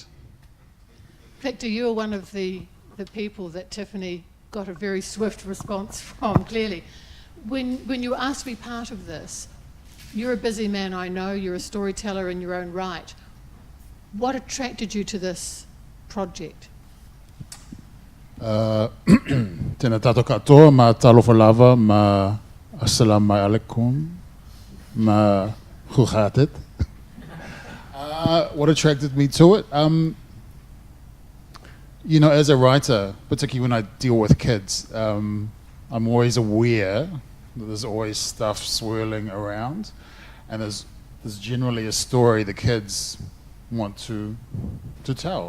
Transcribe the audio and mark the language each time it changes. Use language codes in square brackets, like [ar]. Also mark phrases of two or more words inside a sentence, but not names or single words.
[en] Victor, you are one of the people that Tiffany got a very swift response from, clearly. When you were asked to be part of this, you're a busy man, I know, you're a storyteller in your own right. What attracted you to this project? [mi] Tēnā tātou katoa, ma [sm] talofa lava, [mi] ma [ar] السلام عليكم, [mi] ma khuhatet. [en] What attracted me to it? You know, as a writer, particularly when I deal with kids, I'm always aware that there's always stuff swirling around, and there's generally a story the kids want to tell.